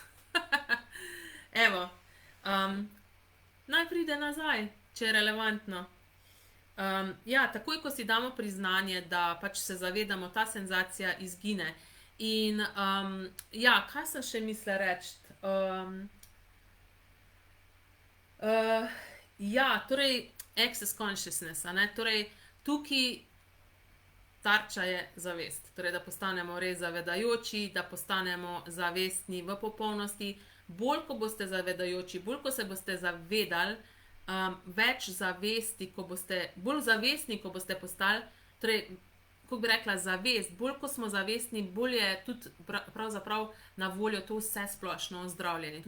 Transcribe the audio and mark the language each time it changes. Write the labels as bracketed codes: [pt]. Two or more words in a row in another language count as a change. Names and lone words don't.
[sl] Evo, naj pride nazaj, če je relevantno. Ja, takoj, ko si damo priznanje, da pač se zavedamo, ta senzacija izgine. In, ja, kaj sem še mislila reči? Ja, torej, [en] access consciousness, a ne? [sl] Torej, tukaj tarča je zavest. Torej, da postanemo res zavedajoči, da postanemo zavestni v popolnosti. Bolj, ko boste zavedajoči, bolj, ko se boste zavedali, več zavesti, bolj zavestni, ko boste postali, torej, kako bi rekla, zavest, bolj, ko smo zavestni, bolj je tudi pravzaprav na voljo to vse splošno zdravljenje.